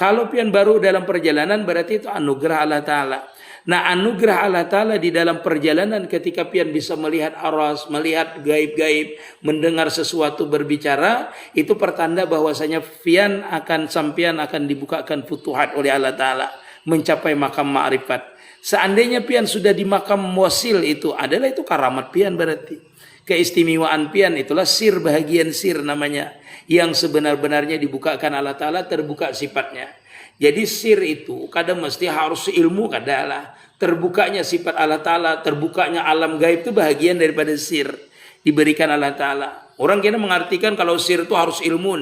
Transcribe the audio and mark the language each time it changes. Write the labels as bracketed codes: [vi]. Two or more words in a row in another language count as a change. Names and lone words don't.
[id] Kalau pian baru dalam perjalanan berarti itu anugerah Allah Ta'ala. Nah, anugerah Allah Ta'ala di dalam perjalanan ketika pian bisa melihat aras, melihat gaib-gaib, mendengar sesuatu berbicara, itu pertanda bahwasanya pian sampian akan dibukakan futuhat oleh Allah Ta'ala. Mencapai makam ma'rifat. Seandainya pian sudah di makam wasil itu itu karamat pian berarti. Keistimewaan pian itulah sir, bahagian sir namanya. Yang sebenar-benarnya dibukakan Allah Ta'ala, terbuka sifatnya. [bjn] Jadi sir itu kadang mesti harus ilmu kadalah. [id] Terbukanya sifat Allah Ta'ala, terbukanya alam gaib itu bahagian daripada sir. Diberikan Allah Ta'ala. Orang kira mengartikan kalau sir itu harus ilmu.